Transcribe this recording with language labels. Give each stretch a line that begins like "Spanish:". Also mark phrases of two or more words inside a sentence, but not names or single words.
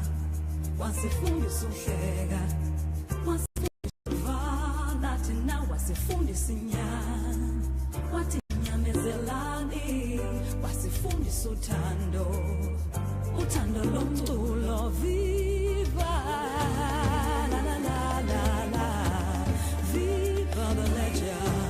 Zulu: masifundise uhleka, masifundise uvana, thina wasifundise inyani, wathi nyamezelani, wasifundise uthando, uthando lomculo,
English: viva, la la la la la, viva the legend.